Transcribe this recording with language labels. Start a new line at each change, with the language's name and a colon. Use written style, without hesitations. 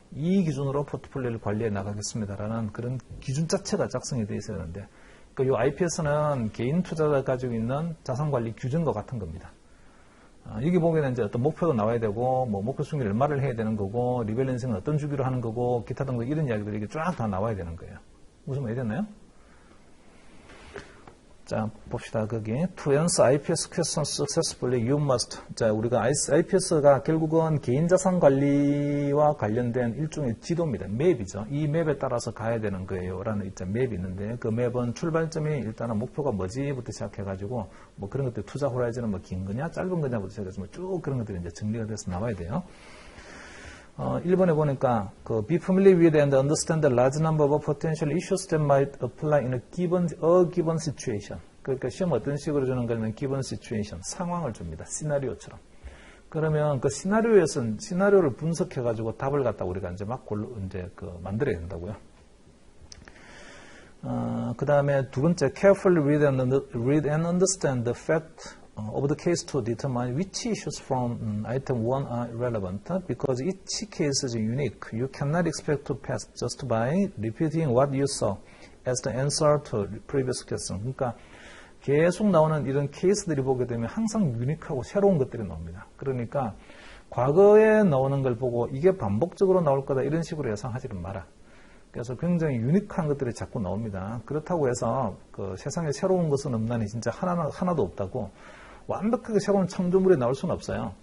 Korean: 이 기준으로 포트폴리오를 관리해 나가겠습니다라는 그런 기준 자체가 작성이 돼 있어야 되는데, 이 IPS는 개인 투자자가 가지고 있는 자산관리 규정과 같은 겁니다. 여기 보면 이제 어떤 목표도 나와야 되고, 뭐 목표 수익률 얼마를 해야 되는 거고, 리밸런싱은 어떤 주기로 하는 거고, 기타 등등 이런 이야기들이 이게 쫙 다 나와야 되는 거예요. 무슨 말이 됐나요? 자, 봅시다. 거기
English: To answer IPS questions successfully, you must.
Korean: 자, 우리가 IPS가 결국은 개인 자산 관리와 관련된 일종의 지도입니다. 맵이죠. 이 맵에 따라서 가야 되는 거예요. 라는 맵이 있는데, 그 맵은 출발점이 일단은 목표가 뭐지부터 시작해가지고, 뭐 그런 것들 투자 호라이즌은 뭐 긴 거냐, 짧은 거냐부터 시작해서 뭐 쭉 그런 것들이 이제 정리가 돼서 나와야 돼요. 1번에 보니까
English: be familiar with and understand the large number of potential issues that might apply in a given situation.
Korean: 그러니까 시험 어떤 식으로 주는 거냐면 given situation, 상황을 줍니다. 시나리오처럼. 그러면 그 시나리오를 분석해가지고 답을 갖다 우리가 이제 막 만들어야 된다고요. 그 다음에 두 번째,
English: carefully read and understand the fact of the case to determine which issues from item 1 are relevant, because each case is unique. You cannot expect to pass just by repeating what you saw as the answer to previous question.
Korean: 그러니까 계속 나오는 이런 케이스들이 보게 되면 항상 유니크하고 새로운 것들이 나옵니다. 그러니까 과거에 나오는 걸 보고 이게 반복적으로 나올 거다 이런 식으로 예상하지는 마라. 그래서 굉장히 유니크한 것들이 자꾸 나옵니다. 그렇다고 해서 그 세상에 새로운 것은 없나니 진짜 하나도 없다고 완벽하게 새로운 창조물이 나올 수는 없어요.